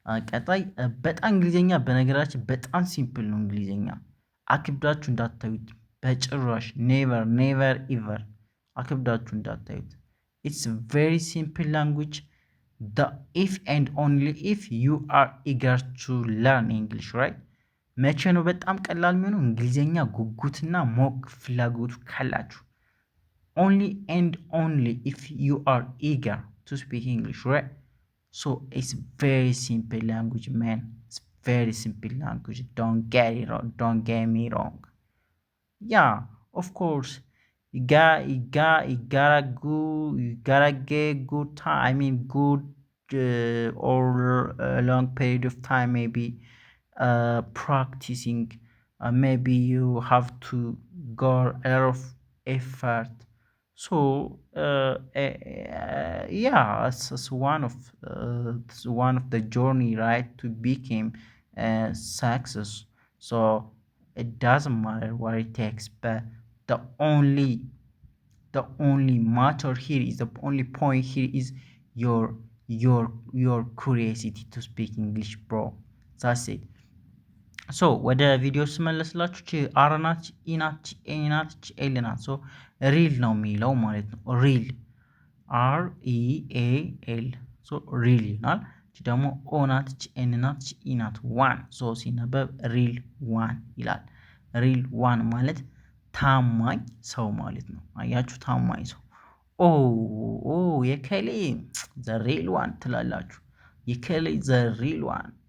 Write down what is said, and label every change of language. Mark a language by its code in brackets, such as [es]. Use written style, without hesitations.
[am] ቀጣይ በጣም እንግሊዝኛ በነገራችን በጣም ሲምፕል ነው። እንግሊዝኛ አክብዳችሁ እንዳታዩት በጭራሽ። ኔቨር ኔቨር ኢቨር አክብዳችሁ እንዳታዩት። ኢትስ ቬሪ ሲምፕል ላንጉጅ። [en] the if and only if you are eager to learn English, right? [am] መቼ ነው በጣም ቀላል የሚሆነው? እንግሊዝኛ ጉጉትና ሞቅ ፍላጎቱ ካላችሁ። [en] only and only if you are eager to speak English, right? so it's very simple language, man. It's very simple language. Don't get it wrong. Don't get me wrong. yeah, of course. You gotta get good time. I mean, good or a long period of time, maybe practicing. Maybe you have to go a lot of effort. So yeah, it's one of the journey, right, to become success. So it doesn't matter what it takes, but the only matter here is, the only point here is your curiosity to speak English, bro. That's it. [am] ሶ ወደ ቪዲዮ ስመለስላችሁ አር ናት፣ ኢ ናት፣ ኤ ናት፣ ኤል ናት። ሶ ሪል ነው የሚለው ማለት ነው። ሪል አር ኢ ኤ ኤል። ሶ ሪል ይሆናል። ደግሞ ኦ ናት፣ ኤን ናት፣ ኢ ናት። ዋን። ሶ ሲነበብ ሪል ዋን ይላል። ሪል ዋን ማለት ታማኝ ሰው ማለት ነው። አያችሁ፣ ታማኝ ሰው። ኦ የከሌ ዘ ሪል ዋን ትላላችሁ። የከሌ ዘ ሪል ዋን